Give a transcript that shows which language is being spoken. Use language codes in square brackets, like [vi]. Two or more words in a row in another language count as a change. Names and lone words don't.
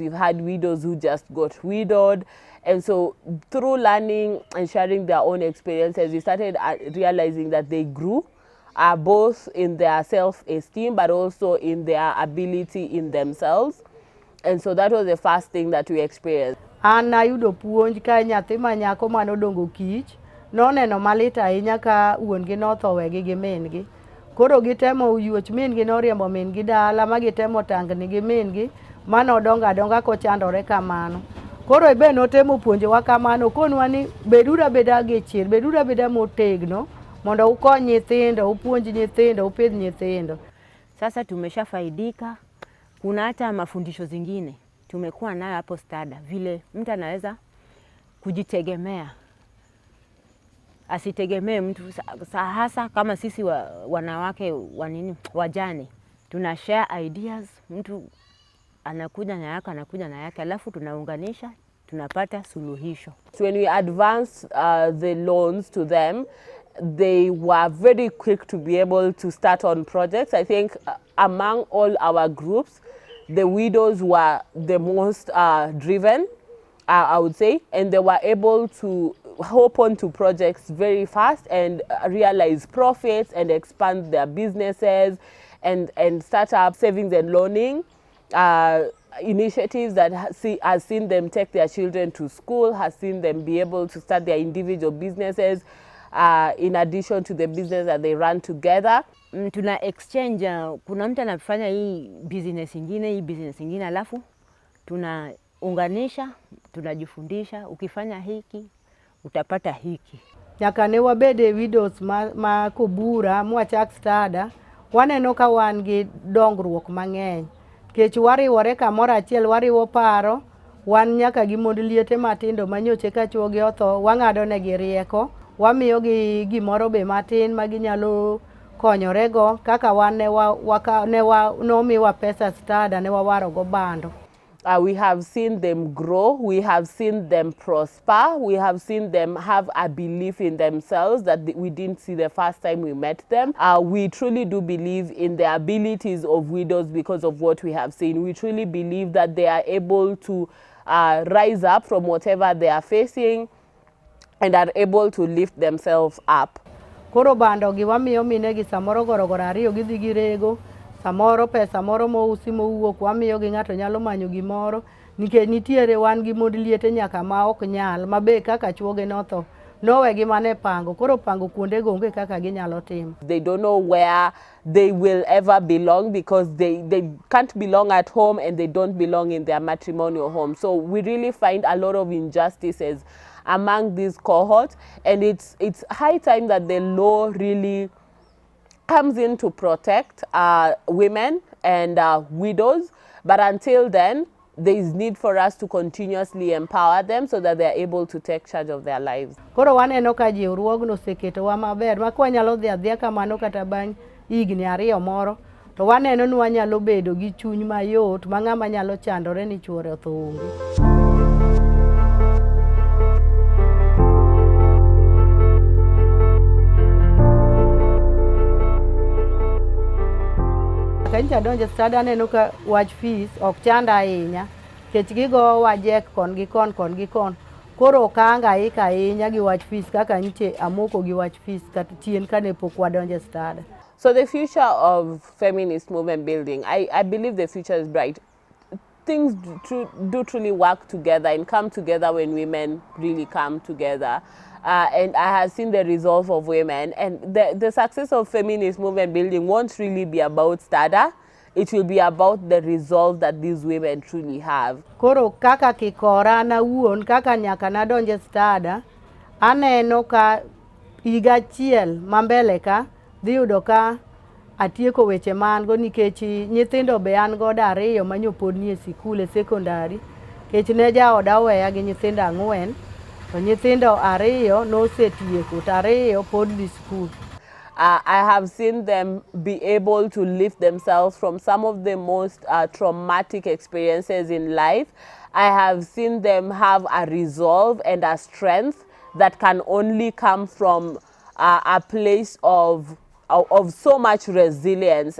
[en] We've had widows who just got widowed. And so through learning and sharing their own experiences, we started realizing that they grew both in their self-esteem, but also in their ability in themselves. And so that was the first thing that we experienced. [luo] An ayudo puonj ka nyathi manyako manodongo kich noneno malit ahinya ka wuongi notho wegi gi min-gi. Koro gitemo yuoch min-gi noriembo min-gi dala ma gitemo tangni gi min-gi manodongo adonga kochandore kamano. Koro be notemo puonjowa kamano konwa ni beduru abeda gi chir, beduru abeda motegno mondo ukony nyithindo, upuonj nyithindo, upidh nyithindo. [sw] Sasa tumeshafaidika. Kuna hata mafundisho zingine tumekuwa nayo hapo stada, vile mtu anaweza kujitegemea, asitegemee mtu. Hasa kama sisi wanawake wajane, tuna [en] share ideas, [sw] mtu anakuja na yake alafu tunaunganisha, tunapata suluhisho. [en] When we advanced the loans to them, they were very quick to be able to start on projects. I think among all our groups, the widows were the most driven, I would say, and they were able to hop onto projects very fast and realize profits and expand their businesses and start up savings and loaning initiatives that has seen them take their children to school, has seen them be able to start their individual businesses in addition to the business that they run together. [sw] Tuna exchange, kuna mtu anafanya hii business ingine, alafu tunaunganisha, tunajifundisha, ukifanya hiki utapata hiki. [luo] Nyaka ne wabede widows ma Kobura mwachak stada, waneno ka wan gi dongruok mang'eny. Kech wariwore kamoro achiel, wariwo paro, wan nyaka gi mond liete matindo manyoche ka chuogi otho, wang'ado negi rieko, wamiyo gi gimoro be matin ma ginyalo konyorego, kaka wan nomiwa pesa stada ne wawaro go bando. [en] We have seen them grow, we have seen them prosper, we have seen them have a belief in themselves that we didn't see the first time we met them. We truly do believe in the abilities of widows because of what we have seen. We truly believe that they are able to rise up from whatever they are facing and are able to lift themselves up. [luo] Koro bando gi wamiyo mine gi samoro gorogoro ariyo gidhi girego, samoro pesa moro mousi mowuok wamiyo gi ng'ato nyalo manyo gimoro, nikech nitiere wan gi mond liete nyaka ma ok nyal, mabe kaka chuoge notho, nowe gi mane pango, koro pango kuonde go onge kaka ginyalo timo. [en] They don't know where they will ever belong because they can't belong at home and they don't belong in their matrimonial home. So we really find a lot of injustices among these cohorts, and it's high time that the law really comes in to protect women and widows. But until then, there is need for us to continuously empower them so that they are able to take charge of their lives. [luo] Koro waneno ka jiwruogno oseketowa maber, ma kwa nyalo dhi adhiya kamano kata bang' higni ariyo moro, to waneno ni wanyalo bedo gi chuny mayot ma ng'ama nyalo chandore ni chuore otho onge. Kancha donje stada neno ka wach fees ok chanda ahinya, kech gigo wajek kon gi kon. Koro okanga ika ahinya gi wach fees kaka nche amoko gi wach fees kata chien kane pok wadonje stada. [en] So the future of feminist movement building, I believe the future is bright. Things do truly work together and come together when women really come together. And I have seen the resolve of women, and the success of feminist movement building won't really be about stada. It will be about the resolve that these women truly have. [luo] Koro kaka kikora na wuon kaka nyaka na donje stada, aneno ka higa achiel mambele ka dhi yudo ka atieko weche man go, nikech nyithindo be an godo ariyo manyopod nie sikul e sekondari, kech ne jaoda weya gi nyithindo 4, to nyithindo ariyo nosetieko, to ariyo pod dhi skul. [en] I have seen them be able to lift themselves from some of the most traumatic experiences in life. I have seen them have a resolve and a strength that can only come from a place of so much resilience.